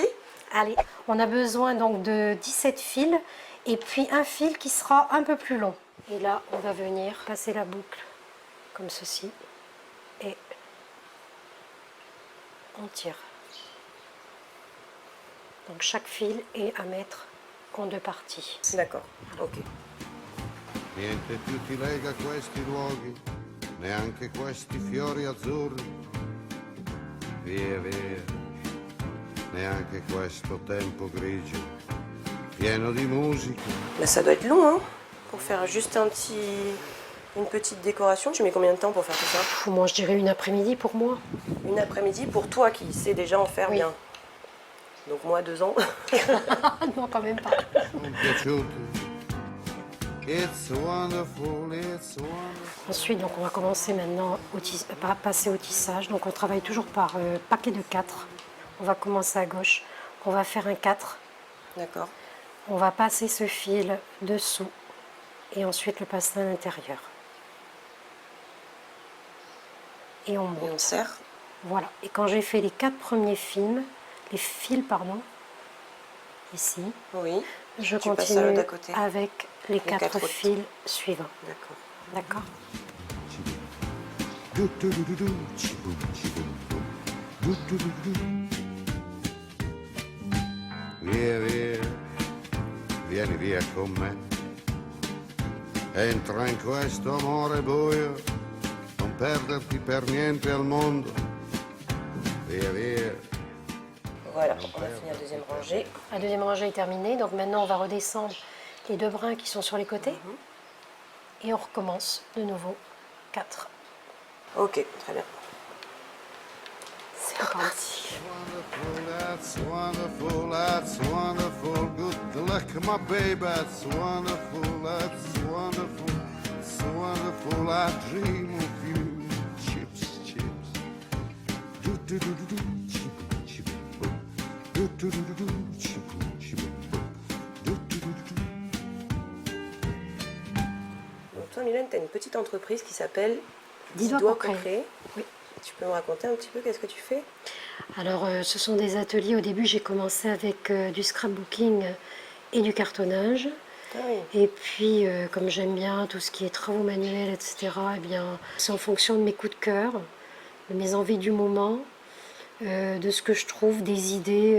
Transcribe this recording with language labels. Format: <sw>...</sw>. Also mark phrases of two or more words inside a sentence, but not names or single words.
<fr>Allez, on a besoin donc de 17 fils et puis un fil qui sera un peu plus long. Et là, on va venir passer la boucle comme ceci et on tire. Donc chaque fil est à mettre en 2 parties. D'accord, ok.</fr> <it>Niente più ti lega questi luoghi, neanche questi fiori azzurri. Via, via, neanche questo tempo grigio, pieno di musica.</it> <fr>Là, ça doit être long, hein, pour faire juste une petite décoration. Tu mets combien de temps pour faire tout ça ? Moi, je dirais une après-midi pour moi. Une après-midi pour toi qui sais déjà en faire bien. Donc moi, 2 ans. Non, quand même pas.</fr> <it>Sono piaciuti.</it> <en>It's wonderful, it's wonderful.</en> <fr>Ensuite, donc, on va commencer maintenant à passer au tissage. Donc on travaille toujours par paquet de 4. On va commencer à gauche. On va faire un 4. D'accord. On va passer ce fil dessous et ensuite le passer à l'intérieur. Et on monte. Et on serre. Voilà. Et quand j'ai fait les 4 premiers fils, ici, Oui. je Tu passes continue d'à côté. avec les 4 4 autres. fils suivants. D'accord. D'accord. Du, du, du, du, cibum, cibum, bum. Du, du, du, du.</fr> <it>Via, via, vieni via con me. Entra in questo amore buio, non perderti per niente al mondo. Via, via.</it> <fr>Voilà, on a fini la deuxième rangée. La deuxième rangée est terminée, donc maintenant on va redescendre les 2 brins qui sont sur les côtés. Et on recommence de nouveau 4. Ok, très bien. C'est reparti.</fr> <en>Wonderful, that's wonderful. Good luck, my baby, that's wonderful, that's wonderful. It's wonderful, I dream of you. Chips, chips. Do do do do do, chip, chip, boom. Do do do do do, chip, chip, boom. Do do do do do.</en> <fr>Donc toi, Mylène, tu as une petite entreprise qui s'appelle 10 doigts pour créer. Oui. Tu peux me raconter un petit peu qu'est-ce que tu fais? Alors, ce sont des ateliers. Au début, j'ai commencé avec du scrapbooking et du cartonnage. Ah oui. Et puis, comme j'aime bien tout ce qui est travaux manuels, etc., eh bien, c'est en fonction de mes coups de cœur, de mes envies du moment, de ce que je trouve, des idées.</fr>